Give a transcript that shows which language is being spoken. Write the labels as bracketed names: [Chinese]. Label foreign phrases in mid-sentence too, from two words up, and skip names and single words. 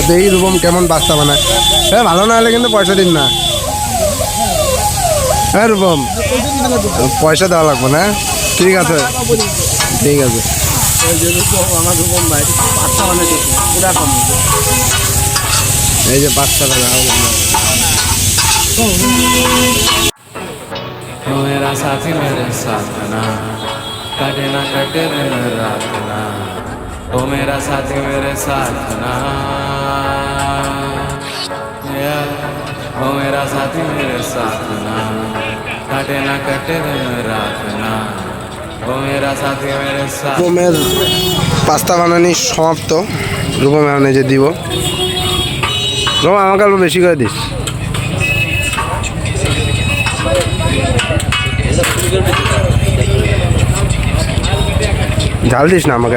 [Bangla] দেখি রূপম কেমন বাচ্চা বানায়। হ্যাঁ ভালো না হলে কিন্তু পয়সা দিন না। হ্যাঁ রূপম পয়সা দেওয়া লাগবে না। ঠিক আছে ঠিক আছে। এই যে রূপম আমার রূপম ভাই বাচ্চা বানাইছে পুরা কম। এই যে বাচ্চাটা দেখা [Hindi] मेरा साथी मेरे साथ ना कटे ना कटे दिन रात ना ओ मेरा साथी मेरे साथ ना ओ मेरा साथी मेरे साथ ना कटे ना कटे दिन रात ना ओ मेरा साथी मेरे साथ। [Bangla] রূপমের পাস্তা বানানি সমাপ্ত। রূপম এখন এই যে দিব। রূপম আমাকে অল্প বেশি করে দিস। ঝাল দিস না আমাকে।